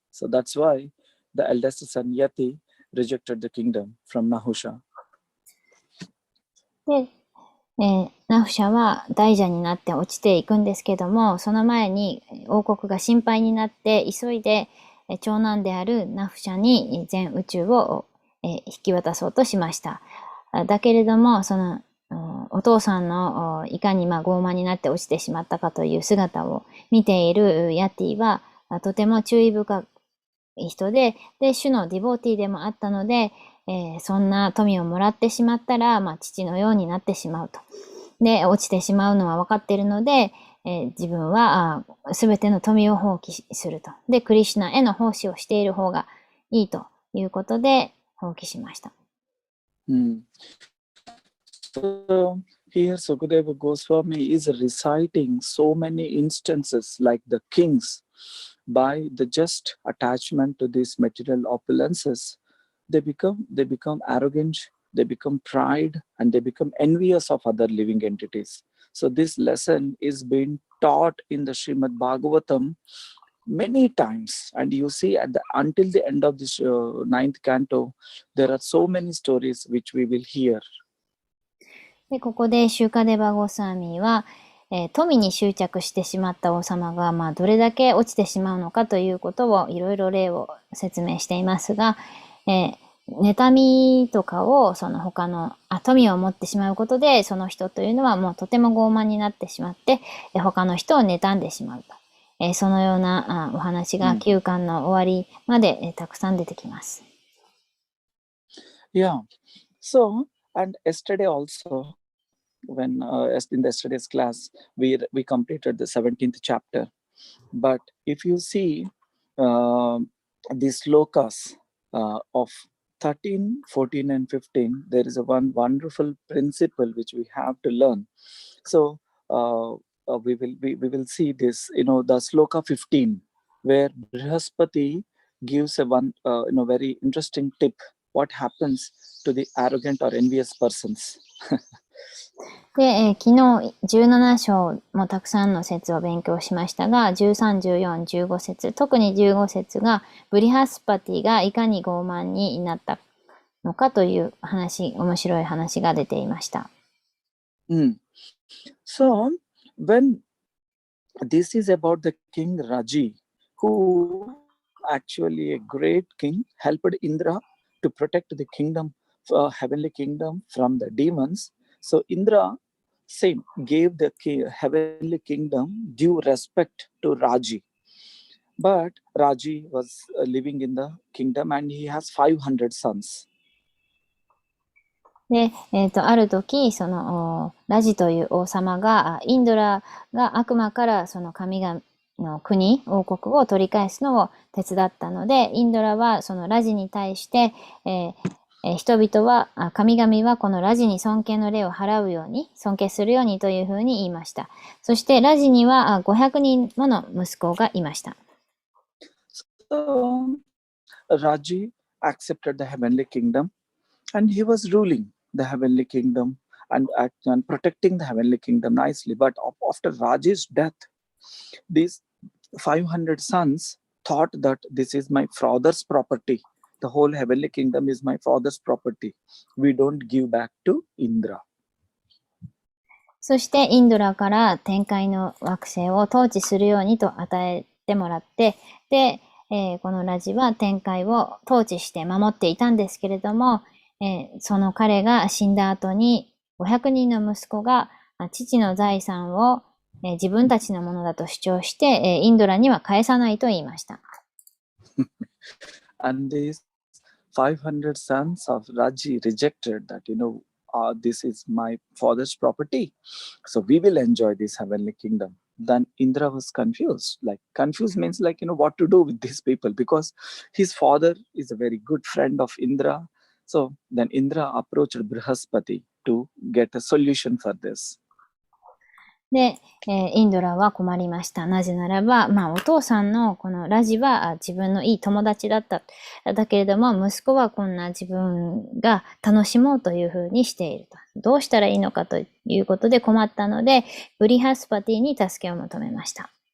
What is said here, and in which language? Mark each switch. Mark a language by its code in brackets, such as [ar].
[en] So that's why the eldest son Yati rejected the kingdom from Nahusha. [ja] で、ナフシャは大蛇になって落ちていくんですけども、その前に王国が心配になって急いで長男であるナフシャに全宇宙を引き渡そうとしました。だけれども、そのお父さんのいかに傲慢になって落ちてしまったかという姿を見ているヤティはとても注意深い人で、主のディボーティーでもあったので、そんな富をもらってしまったら、父のようになってしまうと。で、落ちてしまうのは分かっているので、自分はすべての富を放棄すると。で、クリシュナへの奉仕をしている方がいいということで放棄しました。 [en] So here Sukadeva Goswami is reciting so many instances like the kings by the just attachment to these material opulences, they become arrogant, they become pride, and they become envious of other living entities. So this lesson is being taught in the Srimad Bhagavatam many times, and you see until the end of this 9th canto, there are so many stories which we will hear. [ja] で、ここでシューカデバゴスワミは、富に執着してしまった王様が、どれだけ落ちてしまうのかということをいろいろ例を説明していますが、妬みとかをその他の富を持ってしまうことで、その人というのはもうとても傲慢になってしまって、他の人を妬んでしまうと。そのようなお話が9巻の終わりまで、たくさん出てきます。 [en] Yeah. So, and yesterday also, when in yesterday's class, we completed the 17th chapter. But if you see the slokas of 13, 14, and 15, there is one wonderful principle which we have to learn. So we will see this, the sloka 15, where Brihaspati gives a very interesting tip. What happens to the arrogant or envious persons? [ja] で、昨日17章もたくさんの説を勉強しましたが、13、14、15節、特に15節がブリハスパティがいかに傲慢になったのかという面白い話が出ていました。 [en] So, when this is about the king Raji, who actually a great king helped Indra to protect the kingdom, heavenly kingdom from the demons. So Indra same gave the heavenly kingdom due respect to Raji. But Raji was living in the kingdom and he has 500 sons. [ja] で、ある時、その、ラジという王様が、インドラが悪魔からその神々の国、王国を取り返すのを手伝ったので、インドラはそのラジに対して、人々は、神々はこのラジに尊敬の礼を払うように、尊敬するようにというふうに言いました。そしてラジには500人もの息子がいました。 [en] So Raji accepted the heavenly kingdom and he was ruling the heavenly kingdom and protecting the heavenly kingdom nicely. But after Raji's death, these 500 sons thought that this is my father's property. The whole heavenly kingdom is my father's property. We don't give back to Indra. [ja] そしてインドラから天界の惑星を統治するようにと与えてもらって、で、このラジは天界を統治して守っていたんですけれども、その彼が死んだ後に500人の息子が父の財産を自分たちのものだと主張して、インドラには返さないと言いました。 [en] And these 500 sons of Raji rejected that, this is my father's property. So we will enjoy this heavenly kingdom. Then Indra was confused. Like confused means like, what to do with these people because his father is a very good friend of Indra. So then Indra approached Brihaspati to get a solution for this. [ja] で、インドラは困りました。なぜならば、お父さんのこのラジは自分のいい友達だった。だけれども、息子はこんな自分が楽しもうというふうにしていると。どうしたらいいのかということで困ったので、ブリハスパティに助けを求めました。